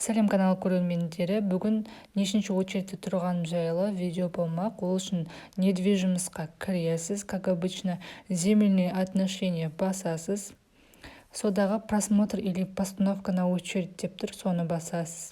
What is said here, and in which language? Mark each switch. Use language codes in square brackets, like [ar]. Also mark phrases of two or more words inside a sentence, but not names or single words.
[kk] Сәлем канал көрермендері, бүгін нешінші очередте тұрғаным жайлы видео болмақ. Ол үшін недвижимостьқа кіресіз, [ru] как обычно, земельные отношения басасыз. [kk] Содағы [ru] просмотр или постановка на очередь [kk] деп тұр, соны басасыз.